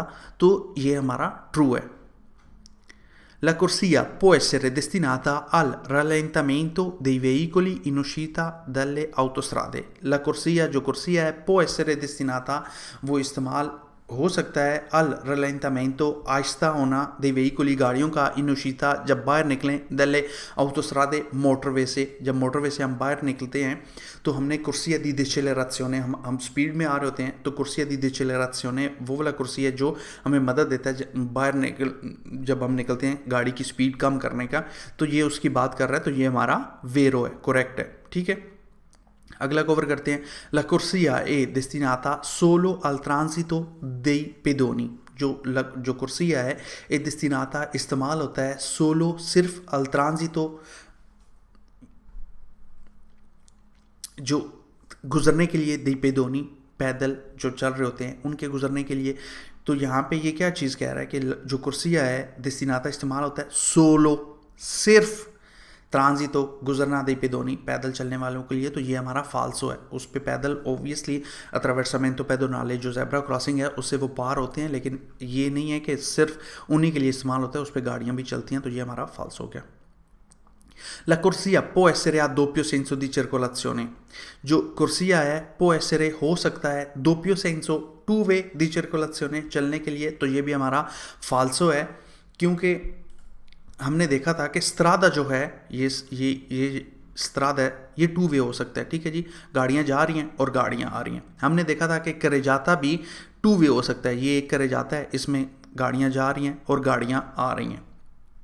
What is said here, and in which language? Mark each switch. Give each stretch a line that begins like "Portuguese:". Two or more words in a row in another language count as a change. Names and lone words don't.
Hindi: तो ये हमारा ट्रू है।
Italian: La corsia può essere destinata al rallentamento dei veicoli in uscita dalle autostrade। La corsia
Hindi: जो कुर्सिया है
Italian: può essere destinata
Hindi: वो इस्तेमाल हो सकता है
Italian: al rallentamento
Hindi: आहिस्ता होना
Italian: dei veicoli
Hindi: गाड़ियों का
Italian: in uscita
Hindi: जब बाहर निकलें
Italian: dalle autostrade
Hindi: मोटरवे से, जब मोटरवे से हम बाहर निकलते हैं तो हमने
Italian: corsia di decelerazione,
Hindi: हम स्पीड में आ रहे होते हैं, तो
Italian: corsia di decelerazione
Hindi: वो वाला कुर्सी है जो हमें मदद देता है बाहर जब हम निकलते हैं गाड़ी की स्पीड कम करने का। तो ये उसकी बात कर रहा है, तो ये हमारा वेरो है, करेक्ट है। ठीक है, अगला कवर करते हैं।
Italian: La corsia è destinata solo al transito dei pedoni।
Hindi: जो कुर्सिया है
Italian: è destinata
Hindi: इस्तेमाल होता है solo सिर्फ
Italian: al transito
Hindi: जो गुजरने के लिए,
Italian: dei pedoni
Hindi: पैदल जो चल रहे होते हैं उनके गुजरने के लिए। तो यहाँ पे ये क्या चीज़ कह रहा है कि जो कुर्सिया है destinata इस्तेमाल होता है solo सिर्फ ट्रांजिटो गुजरना
Italian: dei pedoni
Hindi: पैदल चलने वालों के लिए। तो ये हमारा फाल्सो है, उस पे पैदल ओब्वियसली
Italian: attraversamento pedonale
Hindi: जो
English: zebra crossing
Hindi: है उससे वो पार होते हैं, लेकिन ये नहीं है कि सिर्फ उन्हीं के लिए इस्तेमाल होता है, उस पर गाड़ियाँ भी चलती हैं। तो ये हमारा फाल्सो हो गया।
Italian: La corsia può essere a doppio senso di circolazione।
Hindi: जो कुर्सिया है
Italian: può essere
Hindi: हो सकता है
Italian: doppio senso
English: two way
Italian: di circolazione
Hindi: चलने के लिए। तो ये भी हमारा फाल्सो है, क्योंकि हमने देखा था कि स्त्रादा जो है ये स्त्रादा है, ये
English: two way
Hindi: हो सकता है। ठीक है जी, गाड़ियाँ जा रही हैं और गाड़ियाँ आ रही हैं। हमने देखा था कि करेजाता भी
English: two way
Hindi: हो सकता है, ये एक करेजाता है, इसमें गाड़ियाँ जा रही हैं और गाड़ियाँ आ रही हैं।